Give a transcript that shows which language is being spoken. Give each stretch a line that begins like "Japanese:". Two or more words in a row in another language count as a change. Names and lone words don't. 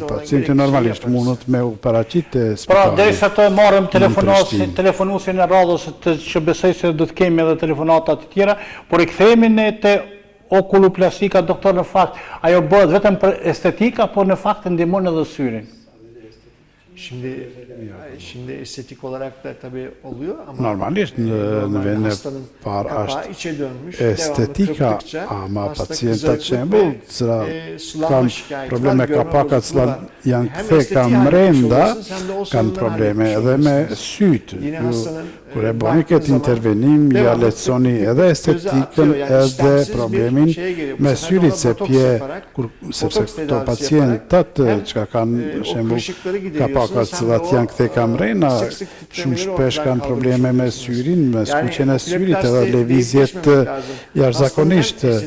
Albanian: Pacienti normalisht mundët me u paraqit e spitalit. Derisa të marrim telefonuesin e radhës, që besoj se do të kemi edhe telefonata të tjera, por i kthehemi ne te okuloplastika, doktor, në fakt, ajo bëhet vetëm për estetika, por në fakt ndihmon edhe syrin.
Turkish: Şimdi estetik olarak da tabii oluyor ama
Albanian: normalisht në vend e parë është estetika, ama pacientat shembull kanë probleme kapaka që janë ktheka mrenda, kanë probleme edhe me sytë. Kur e bëni këtë intervenim, ja lehtësoni edhe estetikën edhe problemin me syrit, sepse këto pacientat që kanë shembull kapakat cilat janë ktheka mrena, shumë shpesh kanë probleme me syrin, me skuqjen e syrit edhe lëvizjet jashtëzakonisht.